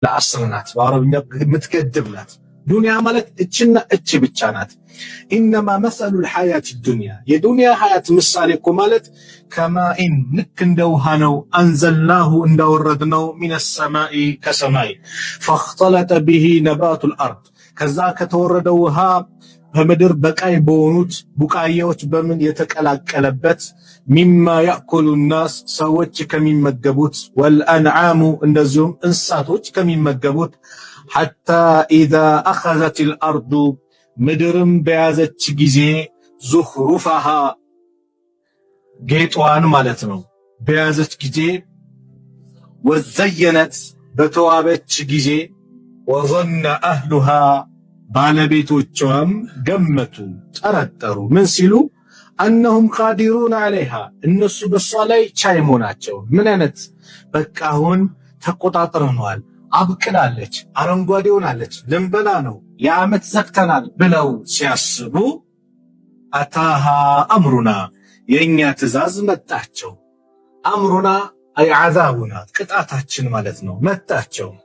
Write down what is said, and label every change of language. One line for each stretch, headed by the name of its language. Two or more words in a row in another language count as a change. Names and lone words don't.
Amharic: ለአስርናት በአረብኛ የምትገድብናት ዱንያ ማለት እችና እች ብቻ ናት።
Arabic: إنما مثل الحياة الدنيا
Amharic: የዱንያ ሐያት ምሳሌ እኮ ማለት ከማኢን ልክ እንደ ውሃ ነው። አንዘልናሁ እንዳወረድነው
Arabic: من السماء
Amharic: ከሰማይ
Arabic: فاختلط به نبات الارض
Amharic: ከዛ ከተወረደው ውሃ በምድር በቃይ በሆኑት ቡቃያዎች በምን የተቀላቀለበት
Arabic: مما يأكل الناس
Amharic: ሰዎች ከሚመገቡት ወልአንዓሙ እንደዚሁም እንስሳቶች ከሚመገቡት
Arabic: حتى إذا أخذت الأرض
Amharic: ምድርም በያዘች ጊዜ ዙኽሩፈሃ ጌጧን ማለት ነው በያዘች ጊዜ ወዘየነት በተዋበች ጊዜ
Arabic: وظن أهلها
Amharic: ባለቤቶቿም ገመቱ ጠረጠሩ ምን ሲሉ
Arabic: أنهم قادرون عليها
Amharic: እነሱ በሷ ላይ ቻይ መሆናቸው ምን አይነት በቃ አሁን ተቆጣጥረናል አብቅላለች አረንጓዴ ሆናለች ልንበላ ነው የዓመት ዘግተናል ብለው ሲያስቡ
Arabic: أتاها أمرنا
Amharic: የኛ ትእዛዝ መጣቸው።
Arabic: أمرنا أي عذابنا
Amharic: ቅጣታችን ማለት ነው መጣቸው።